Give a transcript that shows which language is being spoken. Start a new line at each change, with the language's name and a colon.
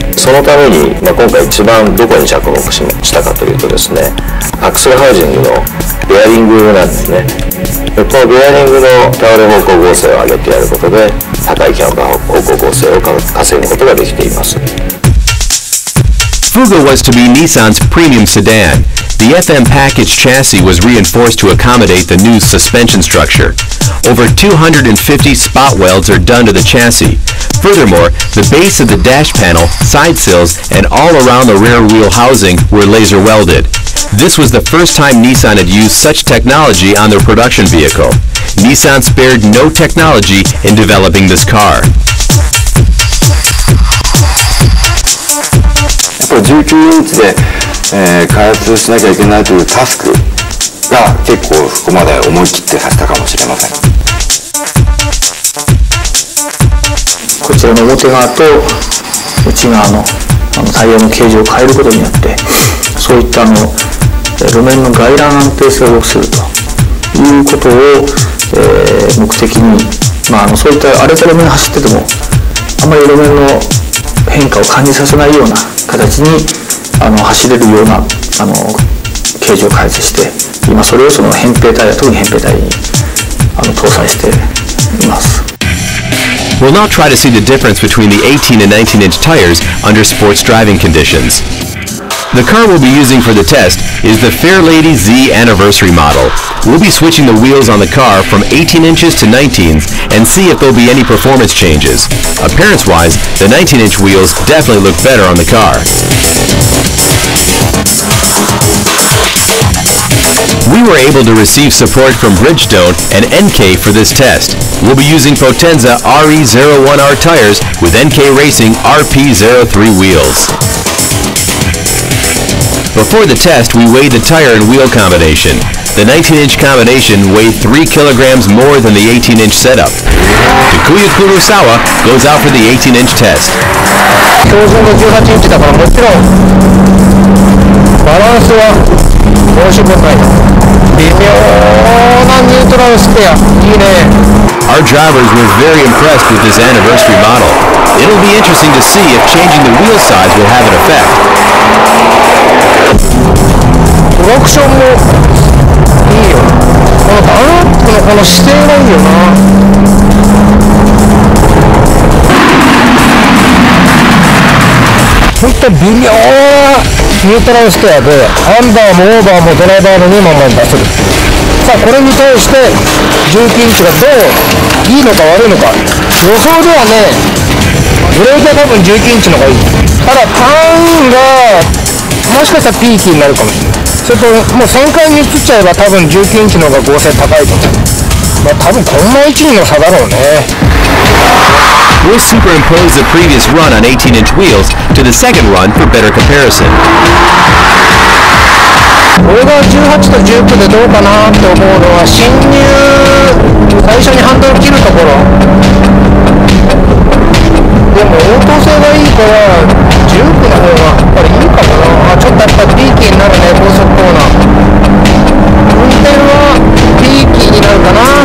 Japanese: そのために、今回一番どこに着目したかというとですね、アクスルハウジングのベアリングなんですね。このベアリングの倒れ方向剛性を上げてやることで高いキャンバー方向剛性を稼ぐことができています。
English: Fugo was to be Nissan's premium sedan. The FM package chassis was reinforced to accommodate the new suspension structure. Over 250 spot welds are done to the chassis. Furthermore, the base of the dash panel, side sills, and all around the rear wheel housing were laser welded. This was the first time Nissan had used such technology on their production vehicle. Nissan spared no technology in developing this car.
Japanese: 19インチで、開発しなきゃいけないというタスクが結構そこまで思い切ってさせたかもしれません。こちらの表側と内側のタイヤの形状を変えることによってそういった路面の外乱安定性を良くするということを、目的に、そういった荒れた路面を走っててもあまり路面の変化を感じさせないような形に走れるような形状を開発して今それをその扁平タイヤ、特に扁平タイヤに搭載しています。
English: We'll now try to see the difference between the 18 and 19-inch tires under sports driving conditions. The car we'll be using for the test is the Fairlady Z Anniversary model. We'll be switching the wheels on the car from 18 inches to 19s and see if there'll be any performance changes. Appearance-wise, the 19-inch wheels definitely look better on the car. We We were able to receive support from Bridgestone and NK for this test. We'll be using Potenza RE01R tires with NK Racing RP03 wheels. Before the test, we weighed the tire and wheel combination. The 19-inch combination weighed 3 kilograms more than the 18-inch setup. Takuya Kurosawa goes out for the 18-inch test.
Japanese: 標準が18インチだからもちろんバランスは申し分ない。微妙なニュートラルスペア。いいね。
English: Our drivers were very impressed with this anniversary model. It'll be interesting to see if changing the wheel size will have an effect.
Japanese: トラクションもいいよ。このダンロップのこの姿勢がいいよな。ほんと微妙なニュートラルスペアでアンダーもオーバーもドライバーの2ままに出せる。さあこれに対して19インチがどういいのか悪いのか。予想ではねブレーキは多分19インチの方がいい。ただターンがもしかしたらピーキーになるかもしれない。それともう旋回に移っちゃえば多分19インチの方が合成高いと思う。まあ多分こんな1、2の差だろうね。
English: We'll superimpose the previous run on 18-inch wheels to the second run for better comparison.
Japanese: これが18と19でどうかなって思うのは進入最初にハンドル切るところ。でも応答性がいいから19の方がやっぱりいいかもな。ちょっとやっぱりピーキーになるね。高速コーナー運転はピーキーになるかな。